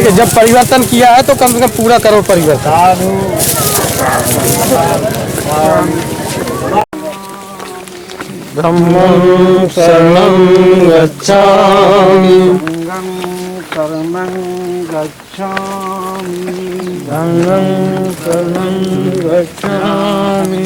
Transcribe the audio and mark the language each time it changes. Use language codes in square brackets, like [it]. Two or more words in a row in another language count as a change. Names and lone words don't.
[hi] ठीक है, जब परिवर्तन किया है तो कम से कम पूरा करो परिवर्तन। [pi] ब्रह्मं शरणं गच्छामि शरणं गच्छामि धम्मं शरणं गच्छामि